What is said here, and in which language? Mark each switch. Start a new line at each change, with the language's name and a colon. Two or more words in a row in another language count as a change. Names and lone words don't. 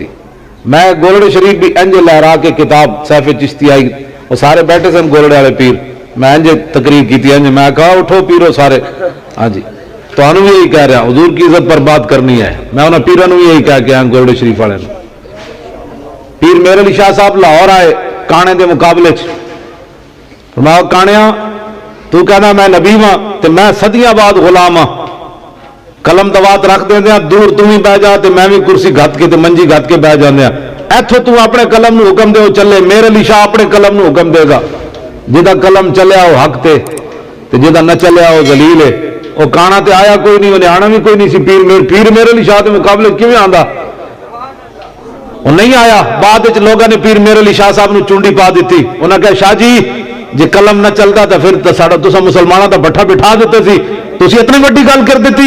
Punjabi: میں گولڑے شریف بھی انج لہرا کے کتاب سیف چشتی آئی، وہ سارے بیٹھے سن گولڑے والے پیر، میں انج تقریر کی تھی، انج میں کہا اٹھو پیرو سارے، ہاں جی تو انہوں بھی یہی کہہ رہا حضور کی عزت پر بات کرنی ہے، میں انہوں پیروں بھی یہی کہہ کے آیا گولڑے شریف والے نے۔ پیر میر علی شاہ صاحب لاہور آئے کانے دے مقابلے فرمایا کانیا تو کہنا میں نبی ہاں تے میں صدیاں بعد غلام ہاں، قلم دوات رکھ دیندے دور تم ہی بہ جا تے میں بھی کرسی گھت کے تے منجی گھت کے بہ جاندے ہاں، ایتھوں تو اپنے قلم نو حکم دے چلے، میر علی شاہ اپنے قلم نو حکم دے گا، جدا قلم چلیا وہ حق تے جدا نہ چلیا وہ ذلیل ہے۔ وہ کانا تے آیا کوئی نہیں، انہیں آنا بھی کوئی نہیں سی، پیر میر علی شاہ دے مقابلے کیوں آندا؟ وہ نہیں آیا۔ بعد لوگوں نے پیر میر علی شاہ صاحب نے چونڈی پا دیتی، انہوں نے کہا شاہ جی جی قلم نہ چلتا تو پھر تسا مسلمانوں کا بٹھا بٹھا دیتے سی، تسی اتنی بڑی گل کر دیتی۔